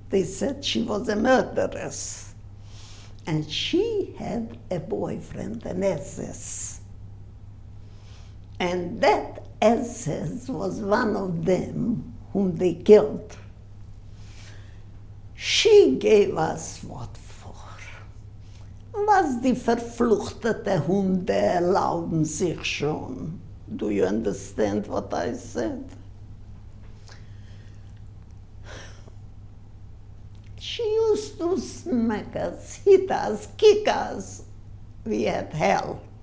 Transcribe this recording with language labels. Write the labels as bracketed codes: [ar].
[en] They said she was a murderess. And she had a boyfriend, an SS. And that SS was one of them whom they killed. She gave us what for? [de] Was die verfluchtete Hunde erlauben sich schon. [en] Do you understand what I said? She used to smack us, hit us, kick us. We had hell.